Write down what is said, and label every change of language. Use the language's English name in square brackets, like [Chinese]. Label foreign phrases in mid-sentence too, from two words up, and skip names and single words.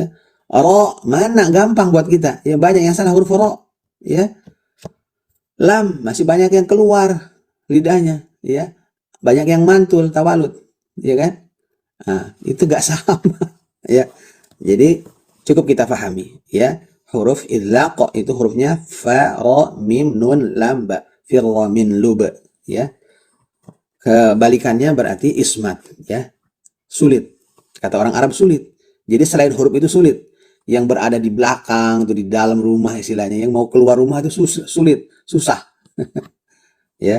[Indonesian] Ro mana gampang buat kita ya, banyak yang salah huruf ro ya. Lam masih banyak yang keluar lidahnya ya, banyak yang mantul tawalut ya kan. Nah, itu gak sama ya. Jadi cukup kita pahami ya, huruf idlaq itu hurufnya fa, ra, mim, nun, lam, ba. [Arabic] فر من لب ya. [Indonesian] Kebalikannya berarti ismat ya, sulit. Kata orang Arab sulit. Jadi selain huruf itu sulit, yang berada di belakang atau di dalam rumah istilahnya, yang mau keluar rumah itu sulit, susah. Ya.